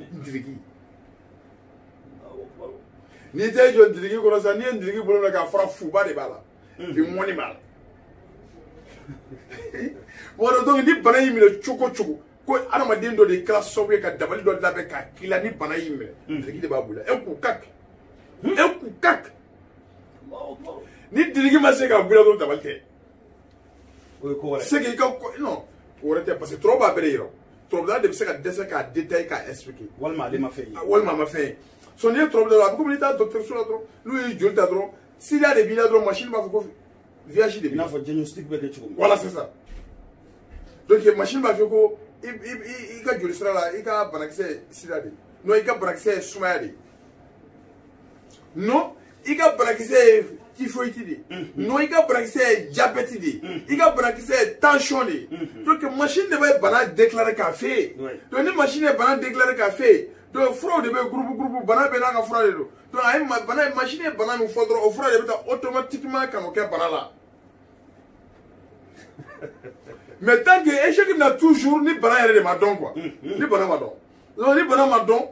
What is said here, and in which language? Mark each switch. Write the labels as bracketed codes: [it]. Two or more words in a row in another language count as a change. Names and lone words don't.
[bm] Ndiriki n'i tɛ jɔ ndiriki kɔnɔ sisan n'i ye ndiriki bolo minɛ k'a fara fuba de b'a la bi ŋɔni b'a la wala donc ni bana yi minɛ cogo cogo ko adamaden dɔ de kɛra sababu ye ka dabali dɔ labɛn k'a k'i la ni bana y'i minɛ dirigi de b'a bolo [fr] un coup [bm] cac ni dirigi ma se ka bula dɔrɔn dabali tɛ o ye ko wɛrɛ [fr] c'est que [bm] i ka non o wɛrɛ tɛ parce que tɔrɔ b'a bɛɛ de yira tɔrɔbila de bɛ se ka dɛsɛ k'a détailler k'a expliquer walima ale ma fɛn ye walima a ma fɛn ye so n'i ye tɔrɔbila dɔrɔn a bɛ komi n'i taa dɔgɔtɔrɔso la dɔrɔn n'u ye joli ta dɔrɔn sida de b'i la dɔrɔn machine b'a fɔ ko VIH de b'i la. i n'a fɔ diagnostic bɛ kɛ cogo min [fr] voilà c'est ça donc [bm] machine b'a fɔ ko i ka joli sira la i ka banakisɛ sida de non i ka banakisɛ ye sumaya de non i ka banakisɛ ye typhoïde de non i ka banakisɛ ye diabète de i ka banakisɛ ye tension de donc machine de bɛ bana déclarer k'a f'e ye donc ni machine ye bana déclarer k'a f'e ye donc furaw de bɛ groupe bana bɛɛ n'a ka fura de don donc a ye bana machine ye bana min fɔ dɔrɔn o fura de bɛ taa automatiquement ka n'o kɛ bana la [fr] mais tant que [bm] échec na toujours ni bana yɛrɛ de ma dɔn quoi ni bana ma dɔn donc ni bana ma dɔn